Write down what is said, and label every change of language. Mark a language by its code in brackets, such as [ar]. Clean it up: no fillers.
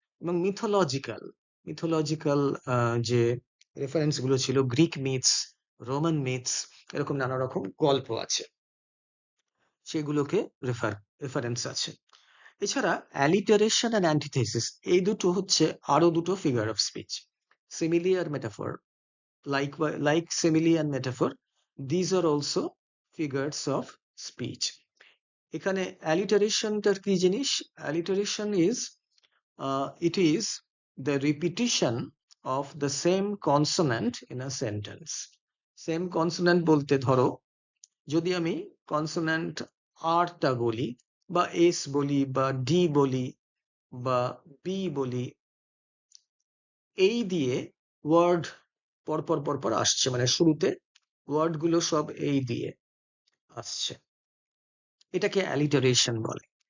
[bn] এবং মিথোলজিক্যাল যে রেফারেন্স গুলো ছিল, গ্রিক মিথস, রোমান মিথস, এরকম নানা রকম গল্প আছে, সেগুলোকে রেফারেন্স আছে। এছাড়া অ্যালিটারেশন অ্যান্ড অ্যান্টিথেসিস, এই দুটো হচ্ছে আরো দুটো figure of speech. Simile আর metaphor, [en] like simile and metaphor, these are also figures of speech. [bn] এখানে অ্যালিটারেশনটার কি জিনিস? [en] Alliteration is it is the repetition of the same consonant in a sentence. [bn] Same consonant বলতে ধরো যদি আমি consonant আর টা বলি বা এস বলি বা ডি বলি বা বি বলি, এই দিয়ে ওয়ার্ড পরপর পরপর আসছে, মানে শুরুতে ওয়ার্ড গুলো সব এই দিয়ে আসছে, এটাকে অ্যালিটারেশন বলে।